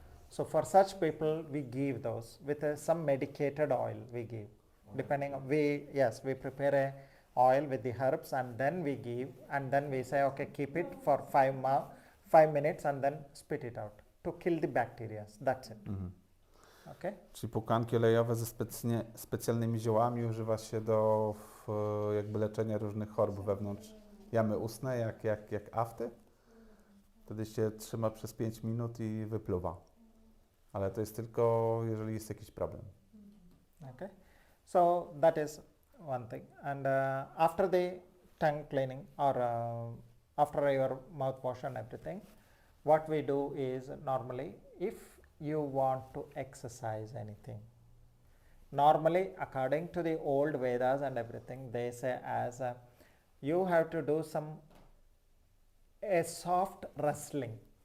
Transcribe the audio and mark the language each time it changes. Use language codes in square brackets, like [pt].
[en] So for such people, we give those with some medicated oil. We give, depending on we prepare a oil with the herbs and then we give, and then we say, okay, keep it for 5 minutes and then spit it out to kill the bacteria. That's it. Mhm. Okay. [pl] Czyli pukanki olejowe ze specjalnymi ziołami używa się do jakby leczenia różnych chorób wewnątrz jamy ustnej, jak afty. Wtedy się trzyma przez 5 minut i wypluwa. Ale to jest tylko, jeżeli jest jakiś problem. [en] Okay. So that is one thing. And after the tongue cleaning or after your mouthwash and everything, what we do is normally if you want to exercise anything, normally according to the old Vedas and everything, they say as you have to do a soft wrestling.